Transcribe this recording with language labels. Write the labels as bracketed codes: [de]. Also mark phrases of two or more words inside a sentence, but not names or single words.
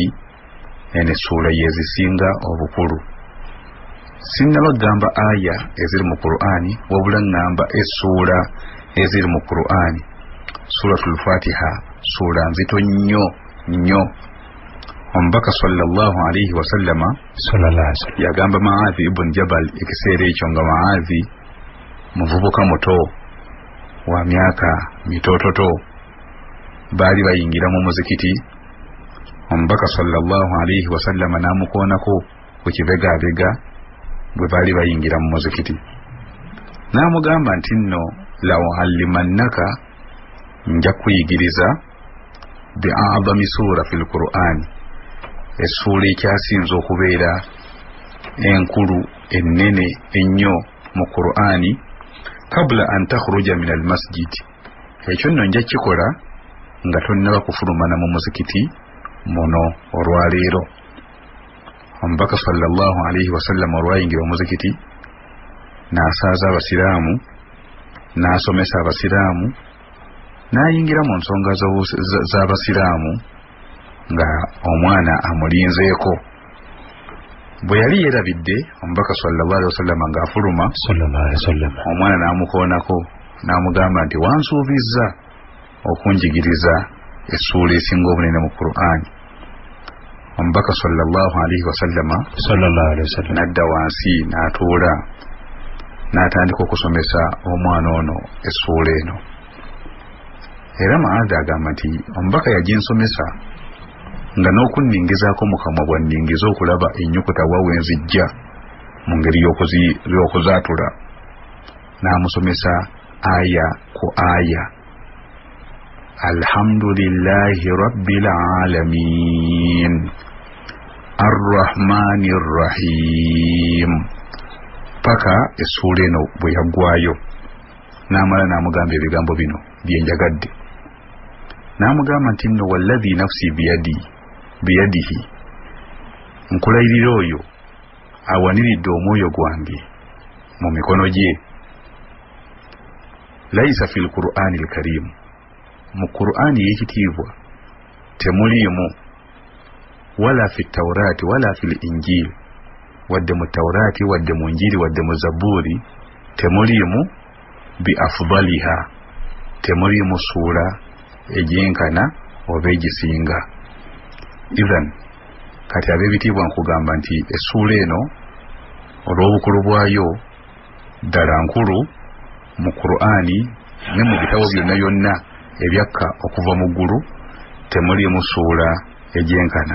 [lg] Eno essuula yezisinga obukulu. Sinnaba gamba aya eziri mu Qur'ani, wabula ngamba essuula eziri mu Qur'ani. Suratul Fatiha ssuula nzito nnyo nnyo. Omubaka [ar] صلى الله عليه وسلم [lg] yagamba Muadhi ibn Jabal ekiseera ekyo nga Muadhi muvubuka muto wa myaka mitototo, baali bayingira mu muzikiti. Omubaka [ar] صلى الله عليه وسلم [lg] namukoonako ku kibegabega bwe baali bayingira mu muzikiti, namugamba nti nno [ar] لأعلمنك, [lg] nja kuyigiriza [ar] بأعظم سورة في القرآن, [lg] essuula ekyasinza okubeera enkulu ennene ennyo mu Qur'ani, [ar] قبل أن تخرج من المسجد, [lg] ekyo nno nja kikola nga tonnaba kufulumana mu muzikiti muno olwaleero. Omubaka [ar] صلى الله عليه وسلم [lg] olwayingira omuzikiti n'asaaza abasiraamu, n'asomesa abasiraamu, n'ayingira mu nsonga z'abasiraamu nga omwana amulinzeeko. Bwe yali yeerabidde omubaka [ar] صلى الله عليه وسلم [lg] ng'afuluma, omwana n'amukoonako n'amugamba nti wansuubizza okunjigiriza essuula esinga obunene mu Qur'ani. Omubaka [ar] صلى الله عليه وسلم [lg] n'adda wansi n'atuula n'atandika okusomesa omwana ono essuula eno. Era Muadhi agamba nti omubaka yaginsomesa nga n'okunningizaako mu kamwa bwanningiza okulaba ennyukuta wa wenzijja mu ngeri y'okuzaatula. N'amusomesa aya ku aya. [ar] الحمد لله رب العالمين الرحمن الرحيم, [lg] paka essuula eno bwe yaggwayo. N'amala n'amugamba ebigambo bino bye njagadde. N'amugamba nti nno [ar] والذي نفسي بيده, [lg] nkulayirira oyo awaniridde omwoyo gwange mu mikono gye. [ar] ليس في القرآن الكريم, [lg] mu Qur'ani y'ekitiibwa temuliimu, [ar] ولا في التوراة ولا في الإنجيل, [lg] wadde mu Tawrati wadde mu Injili wadde mu Zaburi temuliimu [ar] بأفضلها, [lg] temuliimu suura egyenkana oba egisinga. Idhan kati ab'ebitiibwa nkugamba nti essuula eno olw'obukulu bwayo ddala nkulu mu Qur'ani ne mu bitabo byonna byonna ebyakka okuva mu ggulu temuliimu ssuula egyenkana.